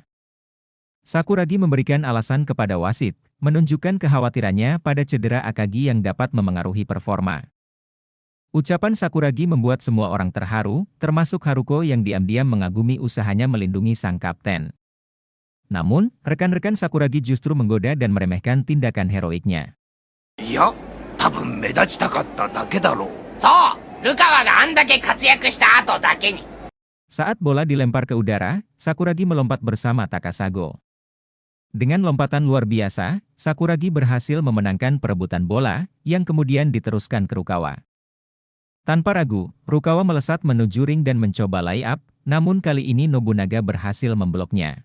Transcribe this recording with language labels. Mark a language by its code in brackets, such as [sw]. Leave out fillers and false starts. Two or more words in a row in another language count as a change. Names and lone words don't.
[id] Sakuragi memberikan alasan kepada wasit, menunjukkan kekhawatirannya pada cedera Akagi yang dapat memengaruhi performa. Ucapan Sakuragi membuat semua orang terharu, termasuk Haruko yang diam-diam mengagumi usahanya melindungi sang kapten. Namun, rekan-rekan Sakuragi justru menggoda dan meremehkan tindakan heroiknya. [ja] いや、多分目立ちたかっただけだろう。そう、ルカワがあんだけ活躍した後だけに。 [id] Saat bola dilempar ke udara, Sakuragi melompat bersama Takasago. Dengan lompatan luar biasa, Sakuragi berhasil memenangkan perebutan bola, yang kemudian diteruskan ke Rukawa. Tanpa ragu, Rukawa melesat menuju ring dan mencoba layup, namun kali ini Nobunaga berhasil membloknya.